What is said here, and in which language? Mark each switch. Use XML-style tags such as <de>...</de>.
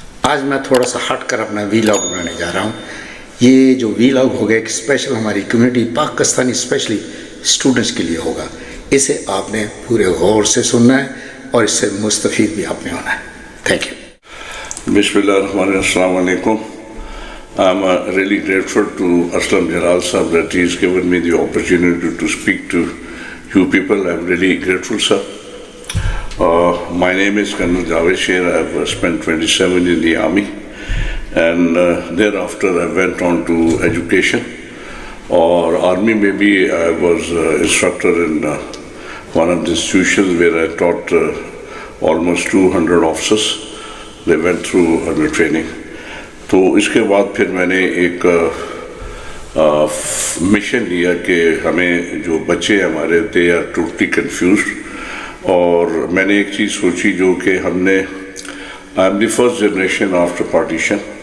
<ur>آج میں تھوڑا سا ہٹ کر اپنا وی لاگ بنانے جا رہا ہوں. یہ جو وی لاگ ہوگا ایک اسپیشل ہماری کمیونٹی پاکستانی اسپیشلی اسٹوڈنٹس کے لیے ہوگا. اسے آپ نے پورے غور سے سننا ہے اور اس سے مستفید بھی آپ نے ہونا ہے.</ur> <en>Thank you.</en> <ar>بسم اللہ الرحمن الرحیم. السلام علیکم.</ar> <en>I'm really grateful to Aslam Jalal Sahab that he's given me the opportunity to speak to you people. I'm really grateful, sir. My name is Colonel Javed Sher. I've spent 27 in the army, and thereafter I went on to education. Or army maybe I was instructor in one of the institutions where I taught almost 200 officers. They went through the training.</en> <ur>تو اس کے بعد پھر میں نے ایک mission لیا کہ ہمیں جو بچے ہمارے تھے</ur> <en>Are totally confused.</en> <ur>اور میں نے ایک چیز سوچی جو کہ ہم نے</ur> <en>I am the first generation after partition.</en>